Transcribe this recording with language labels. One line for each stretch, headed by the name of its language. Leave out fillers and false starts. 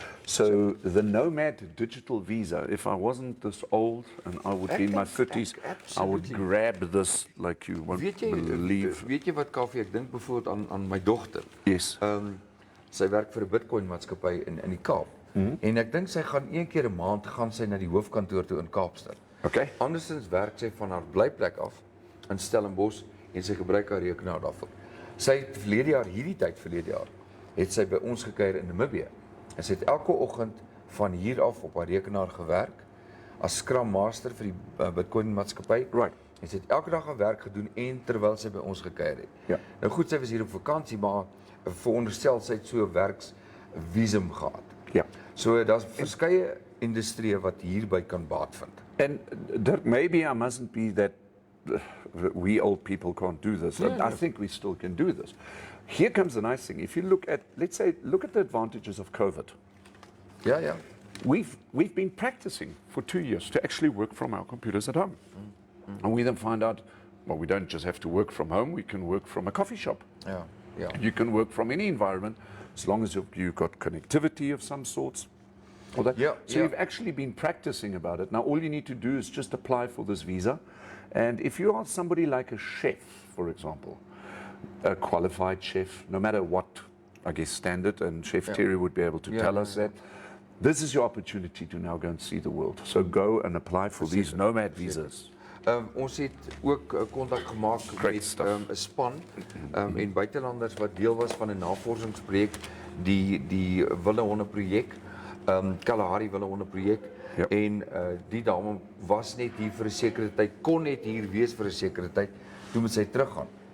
English: So the Nomad Digital Visa, if I wasn't this old and I would be in my 30s, I would grab this like you won't believe.
Afrikaans: Weet jy wat Kaufee, ek dink byvoorbeeld aan my dogter.
English: Yes.
Afrikaans: Sy werk vir 'n Bitcoin maatskappy in die Kaap. En ek dink sy gaan een keer 'n maand gaan sy na die hoofkantoor toe in Kaapstad.
English: Okay.
Afrikaans: Andersins werk sy van haar blyplek af in Stellenbosch en sy gebruik haar rekenaar daarvoor. Sy het hierdie tyd verlede jaar, het sy by ons gekuier in Namibië. En sy het elke oggend van hier af op haar rekenaar gewerk as Scrum Master vir die Bitcoin maatskappy.
English: Right.
Afrikaans: En sy het elke dag haar werk gedoen en terwyl sy by ons gekuier het. Ja. Nou goed, sy was hier op vakansie, maar veronderstel sy het so 'n werksvisum gehad. Ja. So daar's verskeie industrieë wat hierby kan baat vind.
English: And Dirk, maybe I mustn't be that we old people can't do this. I think we still can do this. Here comes the nice thing. If you look at, let's say, look at the advantages of COVID.
Afrikaans: Ja.
English: We've been practicing for 2 years to actually work from our computers at home. And we then find out, well, we don't just have to work from home, we can work from a coffee shop.
Afrikaans: Ja.
English: You can work from any environment as long as you've got connectivity of some sorts. So you've actually been practicing about it. Now all you need to do is just apply for this visa. And if you are somebody like a chef, for example, a qualified chef, no matter what, I guess, standard, and Chef Terry would be able to tell us that, this is your opportunity to now go and see the world. So go and apply for these nomad visas.
Afrikaans: Ons het ook kontak gemaak met 'n span en buitelanders wat deel was van 'n navorsingsprojek, die Willehonde projek, Kalahari Willehonde projek. Ja. En die dame was net hier vir 'n sekere tyd, kon net hier wees vir 'n sekere tyd, toe moet sy teruggaan.